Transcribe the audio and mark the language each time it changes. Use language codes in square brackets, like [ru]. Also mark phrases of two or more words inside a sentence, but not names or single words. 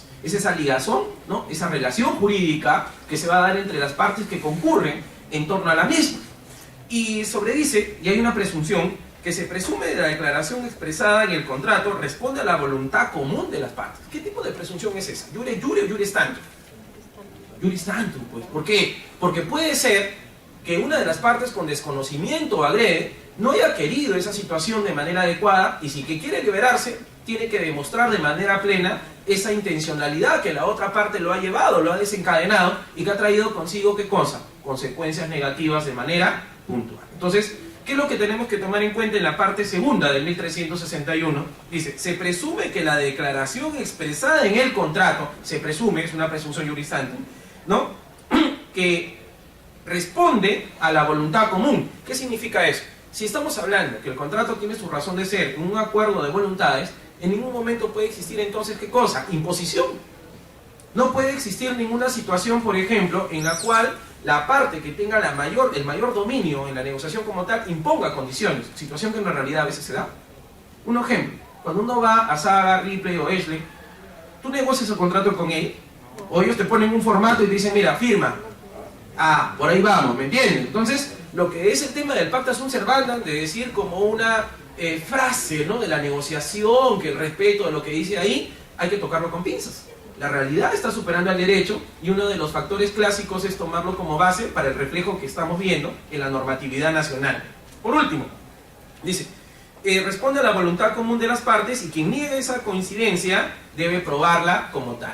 [es] Es esa ligazón, ¿no? Esa relación jurídica que se va a dar entre las partes que concurren en torno a la misma. Y sobredice, y hay una presunción, que se presume de la declaración expresada en el contrato responde a la voluntad común de las partes. ¿Qué tipo de presunción es esa? [la] ¿Iure iure o iuris tantum? Iuris tantum, [es] pues. ¿Por qué? Porque puede ser que una de las partes con desconocimiento o agrede no haya querido esa situación de manera adecuada y si que quiere liberarse, tiene que demostrar de manera plena esa intencionalidad que la otra parte lo ha llevado, lo ha desencadenado y que ha traído consigo, ¿qué cosa? Consecuencias negativas de manera puntual. Entonces, ¿qué es lo que tenemos que tomar en cuenta en la parte segunda del 1361? Dice, se presume que la declaración expresada en el contrato, se presume, es una presunción [la] iuris tantum, [es] ¿no? Que responde a la voluntad común. ¿Qué significa eso? Si estamos hablando que el contrato tiene su razón de ser en un acuerdo de voluntades, en ningún momento puede existir entonces, ¿qué cosa? Imposición. No puede existir ninguna situación, por ejemplo, en la cual la parte que tenga el mayor dominio en la negociación como tal imponga condiciones, situación que en la realidad a veces se da. Un ejemplo, cuando uno va a Saga, Ripley o Ashley, tú negocias el contrato con él, o ellos te ponen un formato y te dicen, mira, firma. Ah, por ahí vamos, ¿me entiendes? Entonces, lo que es el tema del [la] pacta sunt servanda, [es] de decir como una frase, ¿no?, de la negociación, que el respeto de lo que dice ahí, hay que tocarlo con pinzas. La realidad está superando al derecho y uno de los factores clásicos es tomarlo como base para el reflejo que estamos viendo en la normatividad nacional. Por último, dice, responde a la voluntad común de las partes y quien niegue esa coincidencia debe probarla como tal.